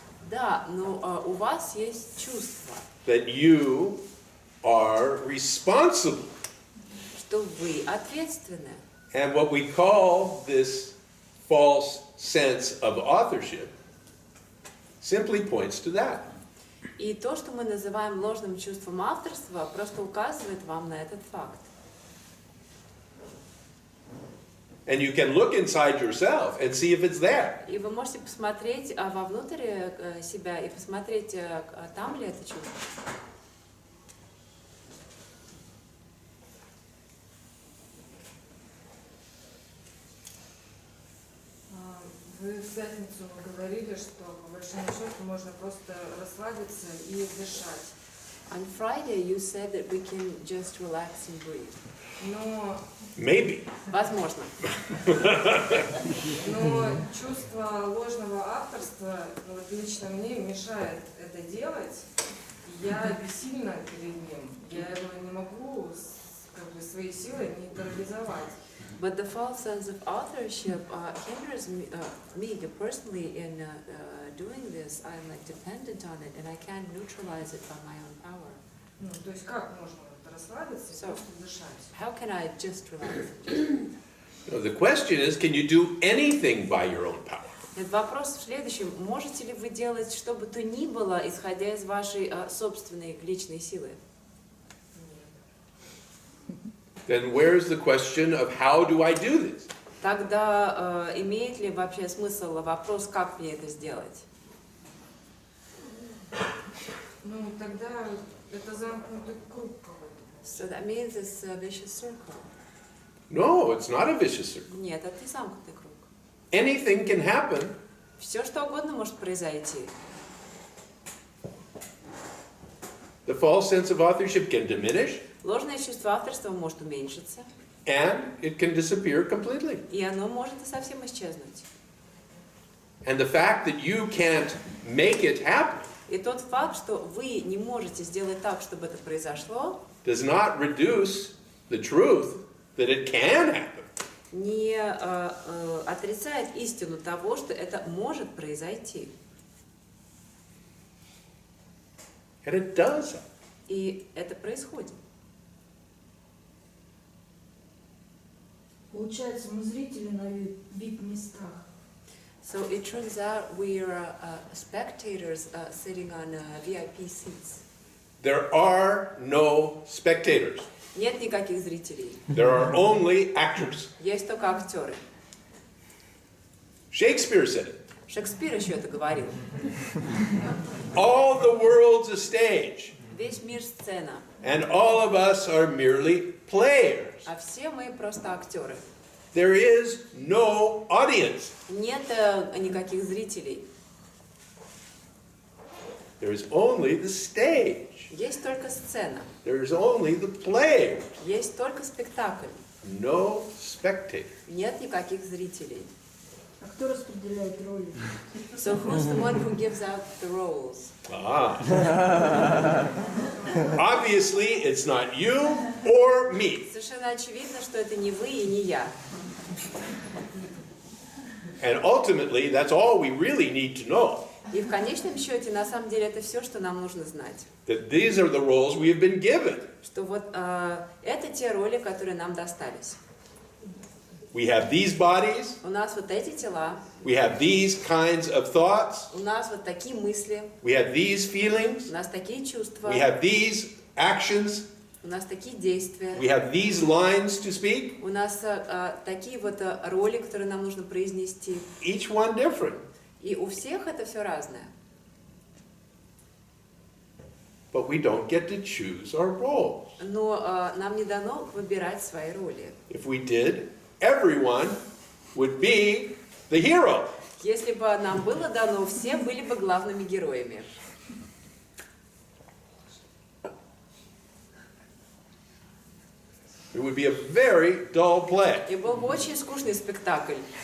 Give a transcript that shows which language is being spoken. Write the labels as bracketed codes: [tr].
[ru] Да, но у вас есть чувство, [en] that you are responsible. [ru] что вы ответственны. [en] And what we call this false sense of authorship simply points to that. [ru] И то, что мы называем ложным чувством авторства, просто указывает вам на этот факт. [en] And you can look inside yourself and see if it's there. [ru] И вы можете посмотреть вовнутрь себя и посмотреть, там ли это чувство. Вы в пятницу говорили, что по большому счету можно просто расслабиться и дышать. [en] On Friday you said that we can just relax and breathe. [ru] Но [en] Maybe. [ru] Возможно. чувство ложного авторства вот лично мне мешает это делать. Я бессильна перед ним. Я его не могу своей силой нейтрализовать. [en] But the false sense of authorship hinders me personally in doing this. I'm like dependent on it, and I can't neutralize it by my own power. [ru] Ну, то есть как можно вот расслабиться и просто дышать? [en] How can I just relax? The question is, can you do anything by your own power? [ru] Вопрос в следующем. Можете ли вы делать что бы то ни было, исходя из вашей собственной личной силы? [en] Then where's the question of how do I do this? [ru] Тогда имеет ли вообще смысл вопрос, как мне это сделать? Ну, тогда это замкнутый круг какой-то. [en] So that means it's a vicious circle. No, it's not a vicious circle. [ru] Нет, это не замкнутый круг. [en] Anything can happen. [ru] Все что угодно может произойти. [en] The false sense of authorship can diminish, [ru] Ложное чувство авторства может уменьшиться, [en] and it can disappear completely. [ru] и оно может и совсем исчезнуть. [en] And the fact that you can't make it happen [ru] И тот факт, что вы не можете сделать так, чтобы это произошло, [en] does not reduce the truth that it can happen. [ru] не отрицает истину того, что это может произойти. [en] And it does happen. [ru] И это происходит. Получается, мы зрители на VIP-местах. [en] So it turns out we are spectators sitting on VIP seats. There are no spectators. [ru] Нет никаких зрителей. [en] There are only actors. [ru] Есть только актеры. [en] Shakespeare said it. [ru] Шекспир еще это говорил. [en] All the world's a stage, [ru] Весь мир сцена, [en] and all of us are merely players. [ru] а все мы просто актеры. [en] There is no audience. [ru] Нет никаких зрителей. [en] There is only the stage. [ru] Есть только сцена. [en] There is only the player. [ru] Есть только спектакль. [en] No spectator. [ru] Нет никаких зрителей. А кто распределяет роли? [en] So who's the one who gives out the roles? Obviously, it's not you or me. [ru] Совершенно очевидно, что это не вы и не я. [en] And ultimately, that's all we really need to know. [ru] И в конечном счете, на самом деле, это все, что нам нужно знать. [en] That these are the roles we have been given. [ru] Что вот это те роли, которые нам достались. [en] We have these bodies. [ru] У нас вот эти тела, [en] We have these kinds of thoughts. [ru] у нас вот такие мысли, [en] We have these feelings. [ru] у нас такие чувства, [en] We have these actions. [ru] у нас такие действия, [en] We have these lines to speak. [ru] у нас такие вот роли, которые нам нужно произнести. [en] Each one different. [ru] И у всех это все разное. [en] But we don't get to choose our roles. [ru] Но нам не дано выбирать свои роли. [en] If we did, everyone would be the hero. [ru] Если бы нам было дано, все были бы главными героями. [en] It would be a very dull play. [ru] И был бы очень скучный спектакль.